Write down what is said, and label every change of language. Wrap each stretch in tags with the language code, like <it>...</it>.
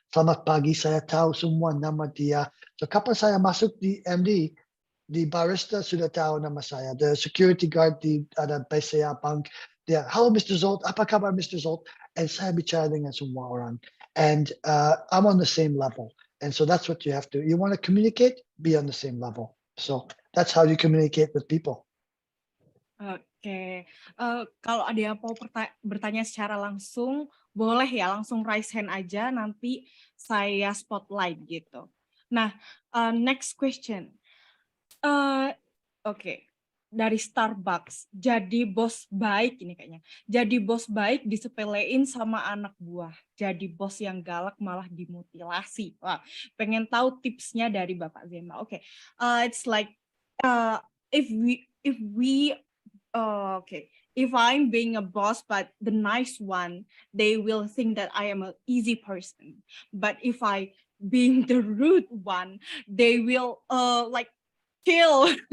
<id>Selamat pagi, saya tahu semua nama dia. So kapag saya masuk di MD, di barista sudah tahu nama saya.</id> <en>The security guard di ada PCA Bank, dia, hello Mr. Zsolt,</en> <id>apa kabar</id> <en>Mr. Zsolt?</en> <id>And saya bicara dengan semua orang.</id> <en>And I'm on the same level. And so that's what you have to. You want to communicate, be on the same level. So that's how you communicate with people.</en> <id>Oke, kalau ada yang mau bertanya secara langsung, boleh ya langsung raise hand aja, nanti saya spotlight gitu. Nah, next question. Oke, dari Starbucks, jadi bos baik ini kayaknya. Jadi bos baik disepelein sama anak buah. Jadi bos yang galak malah dimutilasi. Wah, pengen tahu tipsnya dari Bapak Zsemba.</id> <en>Oke, it's like if I'm being a boss, but the nice one, they will think that I am an easy person. But if I being the rude one, they will kill.</en>